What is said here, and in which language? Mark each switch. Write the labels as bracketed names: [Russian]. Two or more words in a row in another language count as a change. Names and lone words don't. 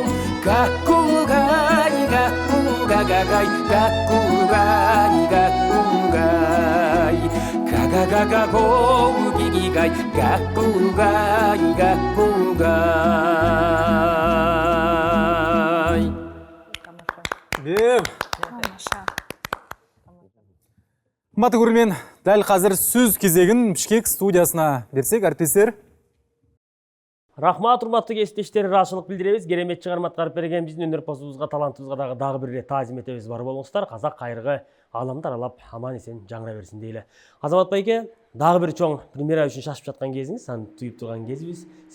[Kazakh] Гәкку, гәй, Гәкку, гәгәгәй, Гәкку, гәй, Гәкку, гәй. Гәгәгәгәй, гигигәй, Гәкку, гәй, Гәкку, гәй. Қымбатты көрермен, дәл қазір сөз кезегін Бішкек студиясына берсек, әріптестер. [Kyrgyz] Рахмат, урматтуу кесиптештер, ыраазычылык билдиребиз. Керемет чыгарма аткарып берген биздин өнөрпозубузга, талантыбызга дагы бир таазим этебиз. Бар болуңуздар, казак кайрыгы ааламды аралап аман эсен жаңыра берсин дейли. Азамат байке, дагы бир чоң премьера үчүн шашып жаткан кезиңиз, аны туюп турган кезибиз.